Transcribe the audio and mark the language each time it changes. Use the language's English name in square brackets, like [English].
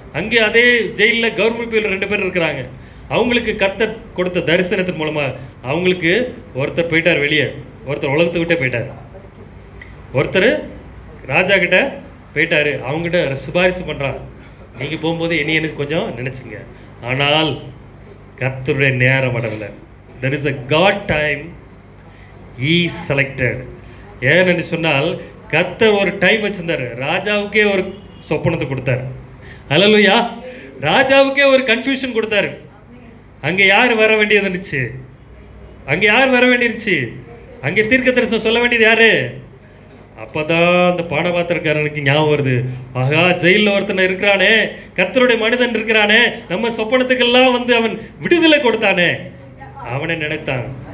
[Tamil] அங்கே அதே ஜெயிலில் [English] government people [Tamil] 2 பேர் இருக்கிறாங்க. அவங்களுக்கு கர்த்தர் கொடுத்த தரிசனத்தின் மூலமா அவங்களுக்கு ஒருத்தர் போயிட்டார் வெளியே, ஒருத்தர் உலகத்துக்கிட்டே போயிட்டார், ஒருத்தர் ராஜா கிட்ட போயிட்டாரு. அவங்ககிட்ட சிபாரிசு பண்றான், நீங்க போகும்போது என்ன கொஞ்சம் நினைச்சுங்க. ஆனால் கர்த்தருடைய நேரம் வரல. [English] there is a God time he selected. [Tamil] ஏன்னு சொன்னால் கர்த்தர் ஒரு டைம் வச்சிருந்தாரு. ராஜாவுக்கே ஒரு சொப்பனத்தை கொடுத்தாரு. அல்லேலூயா. ராஜாவுக்கே ஒரு கன்ஃபியூஷன் கொடுத்தாரு. அங்கே யார் வர வேண்டியது இருந்துச்சு? அங்கே யார் வர வேண்டியிருந்துச்சு? அங்கே தீர்க்க தரிசனம் சொல்ல வேண்டியது யாரு? அப்பதான் அந்த பானபாத்திரக்காரனுக்கு ஞாபகம் வருது, ஆகா ஜெயிலில் ஒருத்தனை இருக்கிறானே, கர்த்தருடைய மனிதன் இருக்கிறானே, நம்ம சொப்பனத்துக்கெல்லாம் வந்து அவன் விடுதலை கொடுத்தானே, அவனை நினைத்தான்.